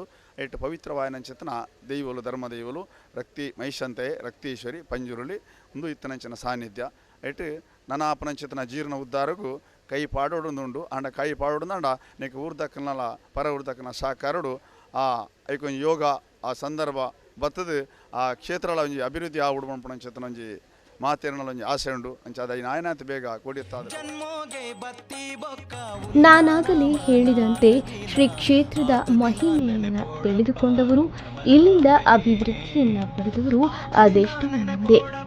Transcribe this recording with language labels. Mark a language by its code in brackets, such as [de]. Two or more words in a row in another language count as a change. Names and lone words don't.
[tcy] ಐಟ್ ಪವಿತ್ರವಾಯಿನಂಚಿತನ ದೈವಲು ಧರ್ಮ ದೈವಲು ರಕ್ತಿ ಮೈಶಂತೆಯೇ ರಕ್ತೀಶ್ವರಿ ಪಂಜುರುಳಿ ಒಂದು ಇತ್ತನಂಚಿನ ಸಾನ್ನಿಧ್ಯ ಐಟ್ ನನಾಪನಂಚಿತನ ಜೀರ್ಣ ಉದ್ಧಾರಗೂ ಕೈ ಪಾಡೋಡುಂಡು ಅಂಡ ಕೈ ಪಾಡೋಡುಂದ ನೀಕು ಊರ್ದಕ್ಕನಲ್ಲ ಪರ ಊರ್ದಕ್ಕನ ಸಾಕಾರಡು ಆ ಐಕೊಂಜಿ ಯೋಗ ಆ ಸಂದರ್ಭ ಬರ್ತದೆ ಆ ಕ್ಷೇತ್ರಲ ಒಂಜಿ ಅಭಿವೃದ್ಧಿ ಆವಡು ಪಂಪಣಂಚಿತನ ಒಂಜಿ ಮಾತೇರ್ನಲ್ಲೊಂದು ಆಸೆ ಉಂಡು ಅಂಚಾದ ಈ ನಾಯನಾಥ ಬೇಗ ಕೊಡಿಯುತ್ತಾದ. [kn] ನಾನಾಗಲೇ ಹೇಳಿದಂತೆ ಶ್ರೀ ಕ್ಷೇತ್ರದ ಮಹಿಮೆಯನ್ನು ತಿಳಿದುಕೊಂಡವರು, ಇಲ್ಲಿಂದ ಅಭಿವೃದ್ಧಿಯನ್ನು ಪಡೆದವರು ಅದೆಷ್ಟು ಮಂದಿ.